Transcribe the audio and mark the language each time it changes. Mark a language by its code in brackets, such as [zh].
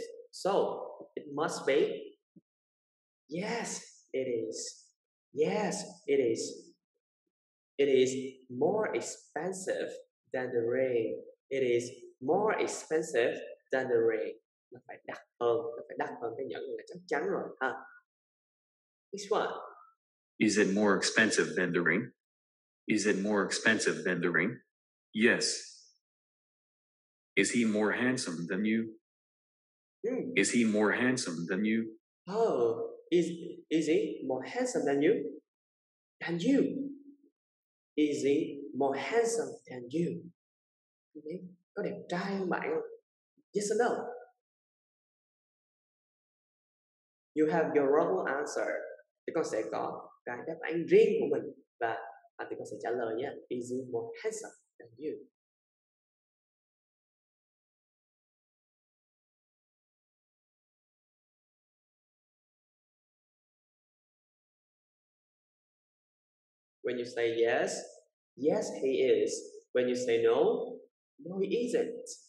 [en] So it must be, yes, it is. Yes, it is. It is more expensive than the ring. It is more expensive than the ring. [vi] Nó phải đắt hơn cái nhẫn là chắc chắn rồi ha. [en] Next one. Is it more expensive than the ring? Is it more expensive than the ring? Yes. Is he more handsome than you? Is he more handsome than you? Oh, is he more handsome than you? Than you? Is he more handsome than you? [vi] Có đẹp trai hơn bạn không? [en] Yes or no? You have your wrong answer. [vi] Thì con sẽ có cái đáp án riêng của mình và thì con sẽ trả lời nhé. [en] Is he more handsome than you? When you say yes, yes he is. When you say no, no he isn't.